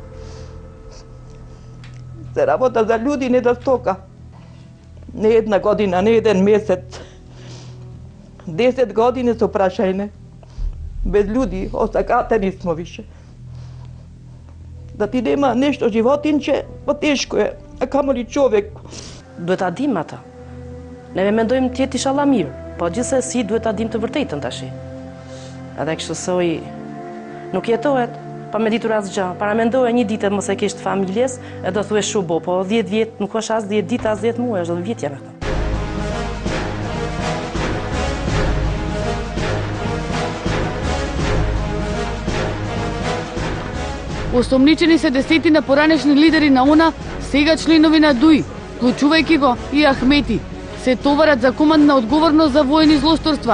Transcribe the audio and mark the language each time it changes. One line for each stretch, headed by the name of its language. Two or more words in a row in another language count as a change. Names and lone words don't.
Macedonian: Се работа за луѓе, не за стока. Не една година, не еден месец. 10 години со прашајне. Без луѓе, осакатени смо више. Да ти нема нешто животинче, потешко е, а камоли човек.
Albanian: Duhet ta dim ata. Neve mendojmë të jetë inshallah mirë, po gjithsesi duhet ta dim të vërtetën tash. Edhe kështu soi nuk jetohet pa me ditur asgjë. Para mendoje një ditë mos e kesh të familjes, e do thuhesh shubo, po 10 vjet nuk është as 10 ditë as 10 muaj, është 10 vjet janë ata.
Macedonian: Осомничени се десетина поранешни лидери на ОНА, сега членови на ДУИ, вклучувајќи го и Ахмети, се товарат за командна одговорност за воени злосторства.